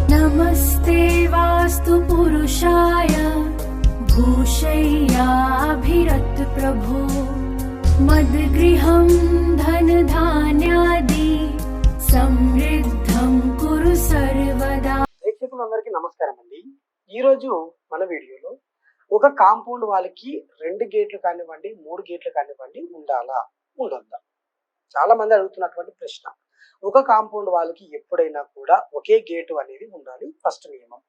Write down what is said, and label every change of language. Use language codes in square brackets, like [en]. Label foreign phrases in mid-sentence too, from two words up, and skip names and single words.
[sa] नमस्ते वास्तु पुरुषाय भूषय्याभिरत प्रभो मद्गृहं धनधान्यादि समृद्धं कुरु सर्वदा। [te] ప్రేక్షకులందరికీ నమస్కారం అండి. ఈరోజు మన వీడియోలో ఒక కాంపౌండ్ వాళ్ళకి 2 గేట్లు కానివ్వండి 3 గేట్లు కానివ్వండి ఉండాలా ఉండొద్దా చాలా మంది అడుగుతున్నటువంటి ప్రశ్న. ఒక కాంపౌండ్ వాళ్ళకి ఎప్పుడైనా కూడా ఒకే గేటు అనేది ఉండాలి ఫస్ట్ నియమం.